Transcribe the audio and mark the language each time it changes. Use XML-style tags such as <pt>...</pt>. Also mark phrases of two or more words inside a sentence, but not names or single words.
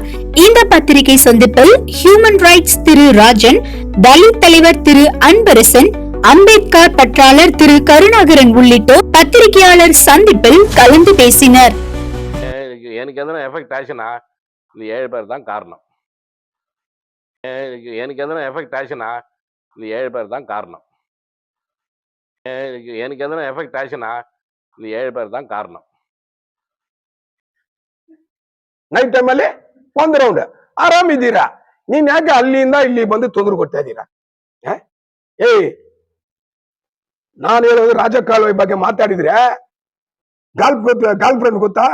<ta>இந்த பத்திரிகை சந்திப்பில் ஹியூமன் ரைட்ஸ் திரு ராஜன், தலித் தலைவர் திரு அன்பரசன், அம்பேத்கர் பற்றாளர் திரு கருணாகரன் உள்ளிட்டோர் பத்திரிகையாளர் சந்திப்பில் கலந்து பேசினர். எனக்கு எதனா எஃபெக்ட் ஆச்சுன்னா இந்த 7 பேர் தான் காரணம். எனக்கு எதனா எஃபெக்ட் ஆச்சுன்னா இந்த 7 பேர் தான் காரணம். எனக்கு எதனா எஃபெக்ட் ஆச்சுன்னா இந்த 7 பேர் தான் ಕಾರಣ.</ta> <kn>ನೈಟ್ ಟೈಮಲ್ಲಿ ಒಂದು ರೌಂಡ್ ಆರಾಮಿದ್ದೀರಾ? ನೀನ್ ಯಾಕೆ ಅಲ್ಲಿಂದ ಇಲ್ಲಿ ಬಂದು ತೊಂದರೆ ಕೊಡ್ತಾ ಇದ್ದೀರಾ? ನಾನು ಹೇಳೋದು ರಾಜಕಾಲುವೆ ಬಗ್ಗೆ ಮಾತಾಡಿದ್ರೆ</kn> <en>girl friend</en> <kn>ಗೊತ್ತಾ?</kn>